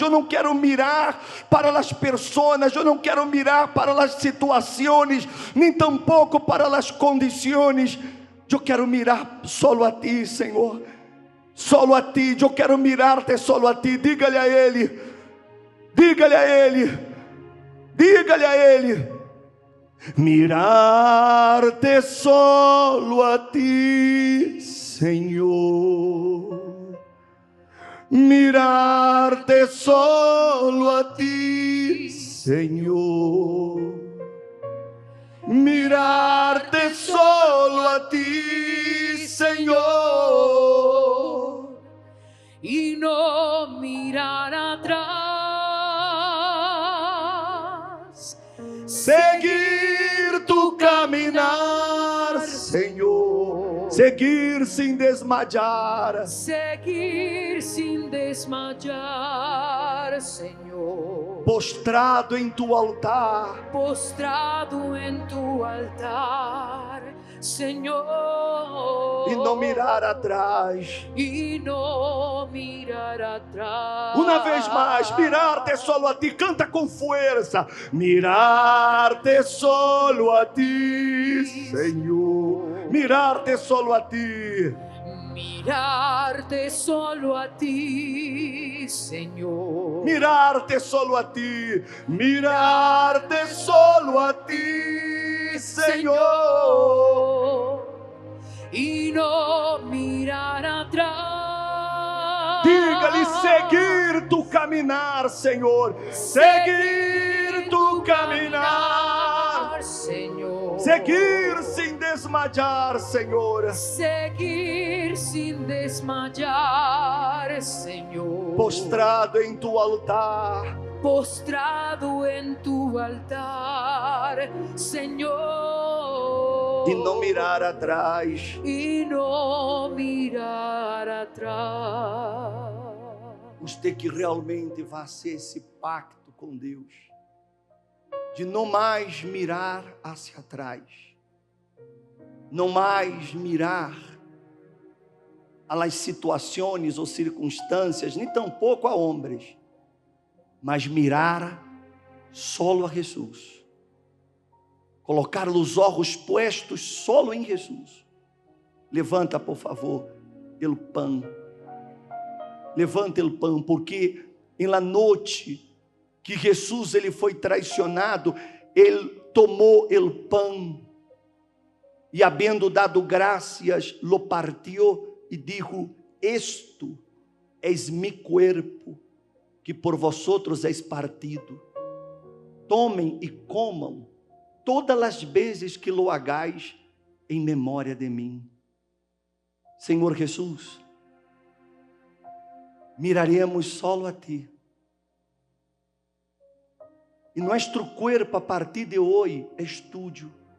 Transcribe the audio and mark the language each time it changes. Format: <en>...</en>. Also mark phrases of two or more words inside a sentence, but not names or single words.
<pt>Eu não quero mirar para as pessoas, eu não quero mirar para as situações, nem tampouco para as condições. Eu quero</pt> <es>mirar solo a Ti, Senhor, solo a Ti.</es> <pt>Eu quero</pt> <es>mirar-te solo a Ti.</es> <pt>Diga-lhe a Ele, diga-lhe a Ele, diga-lhe a Ele:</pt> <es>mirar-te solo a Ti, Senhor, mirar-te solo a Ti, Senhor, mirar-te solo a Ti, Senhor, y no mirar atrás,</es> <pt>seguir tu caminhar, Senhor, seguir sem desmayar,</pt> <es>seguir sin desmayar, Señor,</es> <pt>postrado em tu altar,</pt> <es>postrado en tu altar, Señor,</es> <pt>e não mirar atrás.</pt> <es>y no mirar atrás.</es> <pt>Uma vez mais,</pt> <es>mirar-te solo a Ti.</es> <pt>Canta com força:</pt> <es>mirar-te solo a Ti, Senhor, mirar-te solo a Ti, mirarte solo a Ti, Señor, mirar-te solo a Ti, mirar-te solo a Ti, Senhor, y no mirar atrás.</es> <pt>diga-lhe: seguir tu caminhar, Senhor, seguir tu caminhar,</pt> <es>Señor,</es> <pt>seguir sem desmayar, Senhor,</pt> <es>seguir sin desmayar, Señor,</es> <pt>postrado em tu altar,</pt> <es>postrado en tu altar, Señor,</es> <pt>e não mirar atrás.</pt> <es>y no mirar atrás.</es> <pt>Você que realmente vai ser esse pacto com Deus, de não mais</pt> <es>mirar hacia</es> <pt>trás, não mais</pt> <es>mirar a las</es> <pt>situações ou circunstâncias, nem tampouco a homens, mas</pt> <es>mirar solo</es> <pt>a Jesus, colocar os olhos</pt> <es>puestos solo</es> <pt>em Jesus. Levanta, por favor, o pão. Levanta o pão, porque em la noite que Jesus ele foi traicionado, ele tomou o pão e, havendo dado graças,</pt> <es>lo partió e dijo: esto es mi cuerpo, que por vosotros es partido.</es> <pt>Tomem e comam todas as vezes que</pt> <es>lo hagais</es> <pt>em memória de mim. Senhor Jesus,</pt> <es>miraremos solo</es> <pt>a Ti. E nosso corpo a partir de hoje é tuyo.</pt>